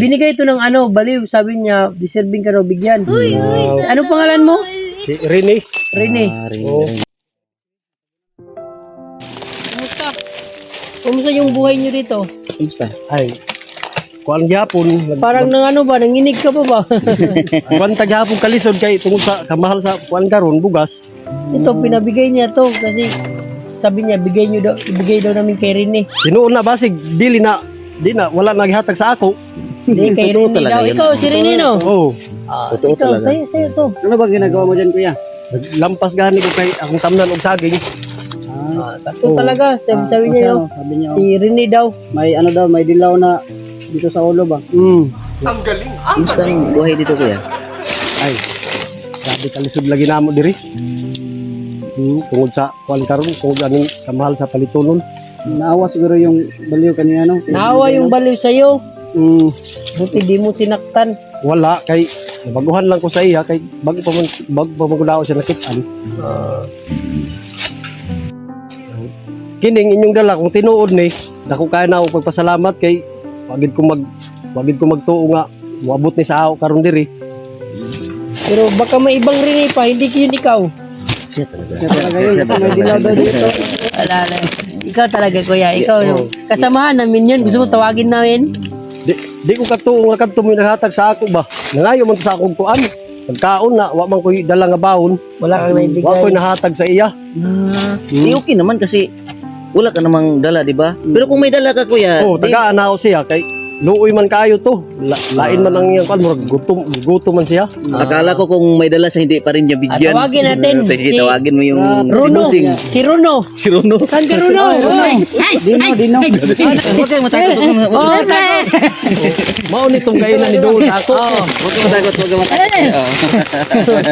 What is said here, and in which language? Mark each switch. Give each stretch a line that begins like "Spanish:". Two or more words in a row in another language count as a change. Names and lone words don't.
Filipino: Binigay ito ng ano, baliw. Sabi niya, deserving ka raw bigyan. Ano pangalan mo? Si Rene. Rene. Oo. Kumusta? Kumusta yung buhay niyo dito? kumusta?
Cebuano: Ay. Kuan gyapon.
Filipino: Parang nang ano ba, nanginig ka pa ba?
Cebuano: Kuan ta gyapon kalisod kay tungod sa kamahal sa kuan karon bugas.
Filipino: Ito, pinabigay niya to kasi sabi niya, ibigay daw namin kay Rene.
Cebuano: Tinuon na basig dili na di na wala naghatag sa ako.
Filipino: Hindi, kay Totoo Rene talaga daw. yun. Ikaw, si Rene, no? Oo. Totoo Ito, talaga. sa'yo to. Ano ba ginagawa mo dyan, kuya?
Cebuano: Naglampas gani ko kay akong tamnan og saging.
Filipino: Sakto talaga. Sabi niya yun. Sabi niya, Si Rene daw. may ano daw, may dilaw na dito sa ulo ba? Kumusta ang buhay dito, kuya? Ay.
Cebuano: Grabe kalisod lagi namo diri. Tungod sa kuan karon, tungod aning kamahal sa palitunon.
Filipino: Naawa siguro yung baliw kanina, no? Naawa yung baliw sa'yo. Buti di mo sinaktan.
Cebuano: Wala kay nabaguhan lang ko sa iya kay bago pa man ko daw siya nakitaan. Kining inyong dala kung tinuod ni dako kay na ako pagpasalamat kay wagid ko magtuo nga moabot ni sa ako karon diri.
Filipino: Pero baka may ibang Rene pa, hindi yun ikaw. Siya talaga yun. Kasi may dilaw daw dito. Wala na. Ikaw talaga, kuya. Ikaw yung kasamahan namin yun. Gusto mo tawagin namin?
Cebuano: Di ko katuo nga kadto mo naghatag sa ako ba. Nangayo man to sa akong kuan. Pagkaon na wa man ko dala nga baon.
Filipino: Wala kang naibigay.
Cebuano: Wa ko nahatag sa iya.
Filipino: Di okay naman kasi wala ka namang dala, di ba? Pero kung may dala ka, kuya,
Cebuano: Oh, tagaan na ako siya kay luoy man kayo to. Lain man ang iyang kan, murag gutom man siya.
Filipino: Akala ko kung may dala sa hindi pa rin niya bigyan. Tawagin natin Sige, si tawagin mo yung Runo. si Busing. Si Runo. Si Runo. Saan ka Runo? Dino. Huwag kayong matakot. Oo, takot.
Cebuano: Mao nitong kainan ni Dol ako.
Filipino: Huwag kayong matakot. Huwag kayong matakot.